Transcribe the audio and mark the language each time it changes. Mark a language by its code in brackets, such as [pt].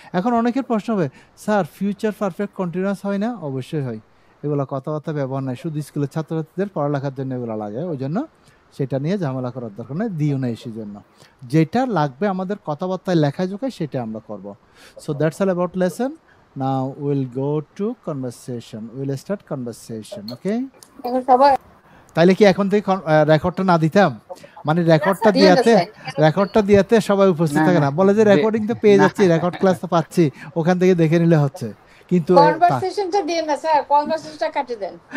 [bn] এখন অনেকের প্রশ্ন হবে, স্যার ফিউচার পারফেক্ট কন্টিনিউয়াস হয় না? অবশ্যই হয়। এগুলো কথাবার্তা ব্যবহার নাই, শুধু স্কুলের ছাত্রছাত্রীদের পড়ালেখার জন্য এগুলো লাগে, ওই জন্য সেটা নিয়ে ঝামেলা করার দরকার নেই, দিও না সেই জন্য। যেটা লাগবে আমাদের কথাবার্তায় লেখায় জোখায় সেটা আমরা করব। [en] So that's all about lesson. Now we'll go to conversation. We'll start conversation, okay? [bn] তাইলে কি এখন থেকে রেকর্ডটা না দিতাম? মানে রেকর্ডটা দিয়াতে সবাই উপস্থিত থাকে না, বলে যে রেকর্ডিং তো পেয়ে যাচ্ছি, রেকর্ড ক্লাস তো পাচ্ছি, ওখান থেকে দেখে নিলে হচ্ছে। কিন্তু কনভারসেশনটা দিয়ে না স্যার, কনভারসেশনটা কাটি দেন।